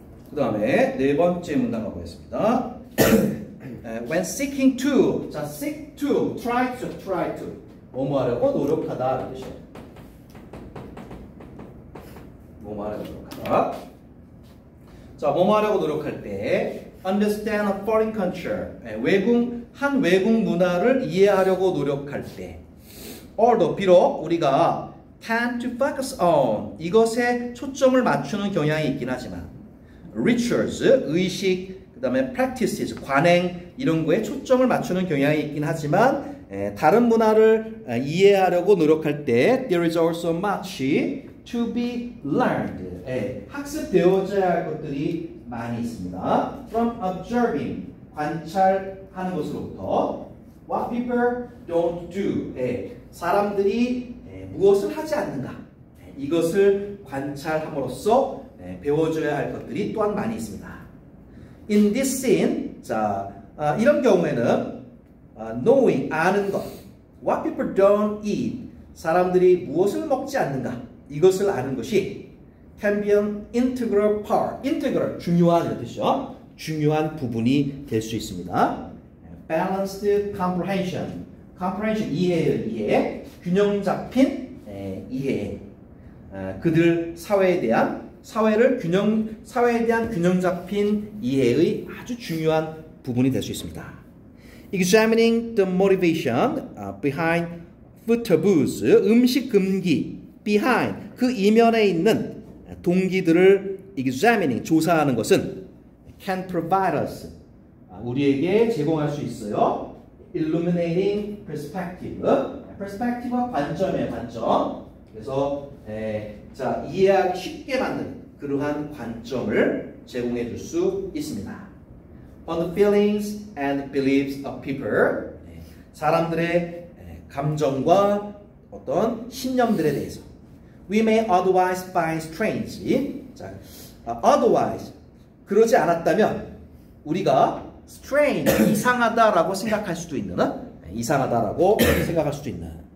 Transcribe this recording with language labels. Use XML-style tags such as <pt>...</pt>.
<ko>그다음에 네 번째 문단 가보겠습니다.</ko> <en>When seeking to, seek to, try to,</en> <ko>뭐뭐 하려고 노력하다 이 뜻이에요. 뭐뭐 하려고 노력하다. 뭐뭐 하려고 노력할 때</ko> <en>understand a foreign culture,</en> <ko>한 외국 문화를 이해하려고 노력할 때 although 비록 우리가</ko> <en>tend to focus on</en> <ko>이것에 초점을 맞추는 경향이 있긴 하지만 rituals, 의식, 그 다음에 practices, 관행 이런 거에 초점을 맞추는 경향이 있긴 하지만 다른 문화를 이해하려고 노력할 때</ko> <en>there is also much to be learned.</en> <ko>학습되어져야 할 것들이 많이 있습니다.</ko> <en>From observing,</en> <ko>관찰하는 것으로부터</ko> <en>what people don't do.</en> <ko>사람들이 무엇을 하지 않는가. 이것을 관찰함으로써 배워줘야 할 것들이 또한 많이 있습니다.</ko> <en>In this scene,</en> <ko>이런 경우에는</ko> <en>knowing, 아는 것, what people don't eat,</en> <ko>사람들이 무엇을 먹지 않는가, 이것을 아는 것이</ko> <en>can be an integral part, integral,</en> <ko>중요한 뜻이죠. 중요한 부분이 될 수 있습니다.</ko> <en>Balanced comprehension, comprehension,</en> <ko>이해, 균형 잡힌 이해, 그들 사회에 대한 균형 잡힌 이해의 아주 중요한 부분이 될 수 있습니다.</ko> <en>examining the motivation behind food taboos, 음식 금기, behind,</en> <ko>그 이면에 있는 동기들을</ko> <en>examining, 조사하는 것은 can provide us,</en> <ko>우리에게 제공할 수 있어요.</ko> <en>illuminating perspective, perspective와</en> <ko>관점의 관점. 그래서 자, 이해하기 쉽게 만드는 그러한 관점을 제공해 줄 수 있습니다.</ko> <en>On the feelings and beliefs of people,</en> <ko>사람들의 감정과 어떤 신념들에 대해서.</ko> <en>We may otherwise find strange.</en> <ko>자, otherwise, 그러지 않았다면 우리가 strange, 이상하다라고 생각할 수도 있는, 이상하다라고 생각할 수도 있는.</ko>